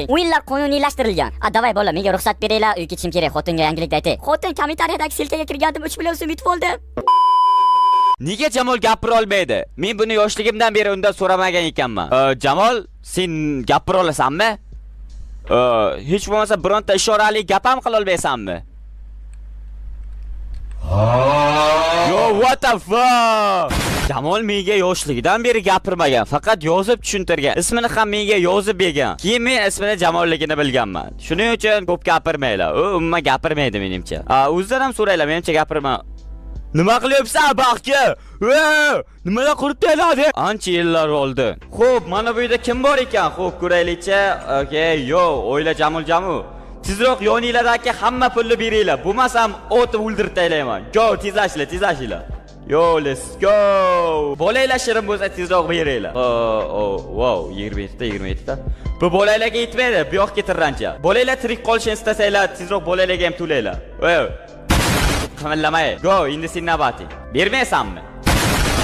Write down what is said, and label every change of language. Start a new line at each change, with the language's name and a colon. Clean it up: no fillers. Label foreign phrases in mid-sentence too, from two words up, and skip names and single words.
Uzbek: O'yinlar qonuniylashtirilgan. Davay bola, menga ruxsat beringlar, uyga ketishim kerak. Xotinga yangilikni aytay. Xotin kommentariyadagi silkaga kirgandim, 3 million so'm yutib oldim. Nega Jamol gapira olmaydi? Men buni yoshligimdan beri undan so'ramagan ekanman. Jamol, sen gapira olasanmi? Hech bo'lmasa bironta ishorali gap ham qila olmaysanmi?
English: Yo, what the fuck?
Uzbek: Jamol menga yoshligidan beri gapirmagan, faqat yozib tushuntirgan. Ismini ham menga yozib bergan. Keyin men ismini Jamolligini bilganman. Shuning uchun ko'p gapirmaylar. U umuman gapirmaydi menimcha. O'zidan ham so'raylar, menimcha gapirma. Nima qilyapsan, Baxga? Nimalar qilibdinglar? Ancha yillar oldi. Xo'p, mana bu yerda kim bor ekan? Xo'p, ko'raylikcha.
English: Okay, yo,
Uzbek: o'yla Jamol. Tezroq yoninglardagi hamma pulni beringlar. Bo'lmasam otib o'ldirib taylayman.
English: Go, tezlashinglar. Yo, let's go.
Uzbek: Bolanglar shirin bo'lsa tezroq beringlar. Wow, 27 ta. Bu bolanglarga yetmaydi, bu yoqqa tirrancha. Bolanglar tirik qolishini istasanglar, tezroq bolanglarga ham to'laylar. Qimillamay. Go, endi sen navbating. Bermaysanmi?